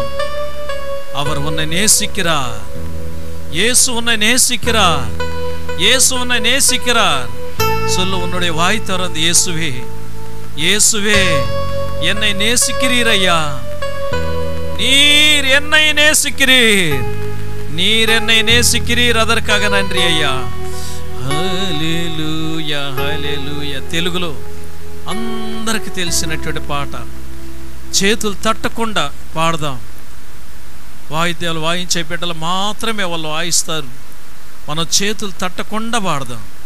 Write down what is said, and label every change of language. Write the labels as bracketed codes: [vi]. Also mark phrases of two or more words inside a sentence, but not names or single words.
[ta] அவர் உன்னை நேசிக்கிறார், இயேசு உன்னை நேசிக்கிறார், இயேசு உன்னை நேசிக்கிறார். சொல்லு, உன்னுடைய வாய் திறந்து, இயேசுவே, இயேசுவே என்னை நேசிக்கிறீர் ஐயா, நீர் என்னை நேசிக்கிறீர், நீர் என்னை நேசிக்கிறீர், அதற்காக நன்றி ஐயா. [te] హల్లెలూయా హల్లెలూయా. తెలుగులో అందరికి తెలిసినటువంటి పాట. చేతులు తట్టకుండా పాడదాం. వాయిద్యాలు వాయించే బిడ్డలు మాత్రమే వాళ్ళు వాయిస్తారు. మనం చేతులు తట్టకుండా పాడదాం.